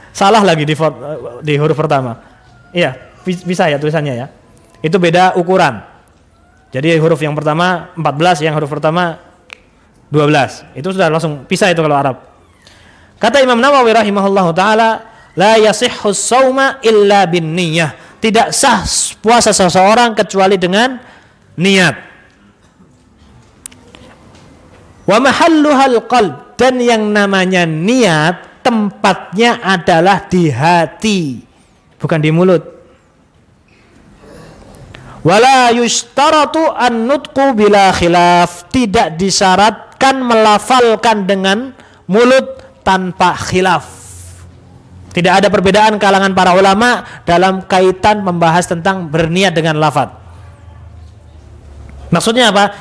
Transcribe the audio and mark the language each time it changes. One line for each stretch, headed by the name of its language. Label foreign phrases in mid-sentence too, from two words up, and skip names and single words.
Indonesian: Salah lagi di huruf pertama. Iya, bisa ya tulisannya ya. Itu beda ukuran. Jadi huruf yang pertama 14, yang huruf pertama 12. Itu sudah langsung pisah itu kalau Arab. Kata Imam Nawawi
Arabic: rahimahullahu taala, la yasihhu shauma illa bin niyyah.
Indonesian: Tidak sah puasa seseorang kecuali dengan niat.
Arabic: Wa mahalluhal qalb,
Indonesian: dan yang namanya niat tempatnya adalah di hati, bukan di mulut.
Arabic: Wala yushtaratu an-nutqu bila khilaf,
Indonesian: tidak disyaratkan melafalkan dengan mulut tanpa khilaf. Tidak ada perbedaan kalangan para ulama dalam kaitan membahas tentang berniat dengan lafaz. Maksudnya apa?